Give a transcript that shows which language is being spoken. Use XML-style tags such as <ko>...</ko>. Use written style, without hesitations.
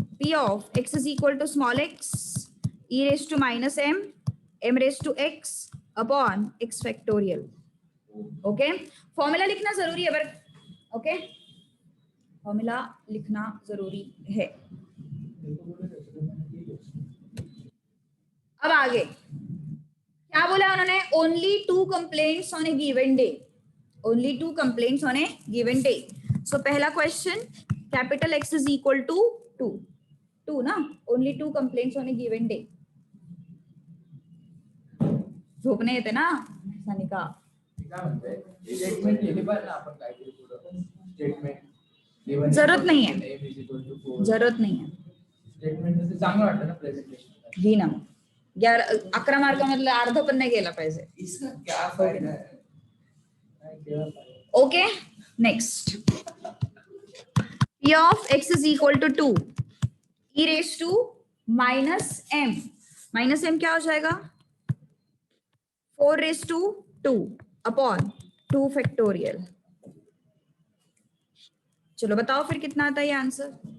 <en>p of x is equal to small x e raised to minus m, m raised to x upon x factorial।</en> <hi>Okay, formula लिखना जरूरी है पर, okay, formula लिखना जरूरी है। अब आगे क्या बोला उन्होंने?</hi> <en>Only 2 complaints on a given day, only 2 complaints on a given day.</en> <hi>सो पहला question,</hi> <en>Capital x is equal to 2 ना, only 2 complaints on a given day.</en> <mr>झोपणे येते ना सानिका? स्टेटमेंट लिहिली पाहिजे ना आपण काहीतरी पुढं, स्टेटमेंट</mr> <hi>जरूरत नहीं है, जरूरत नहीं है।</hi> <mr>स्टेटमेंट म्हणजे चांगलं वाटतं ना प्रेझेंटेशन। घे ना, 11 मार्कामधलं अर्ध पण नाही गेला पाहिजे।</mr> <hi>इसका क्या फायदा है?</hi> <en>okay, next, p of x is equal to 2 e raised to</en> <hi>minus M क्या हो जाएगा 4⁻², अपॉन 2 फैक्टोरियल। चलो बताओ फिर कितना आता है ये आंसर।</hi>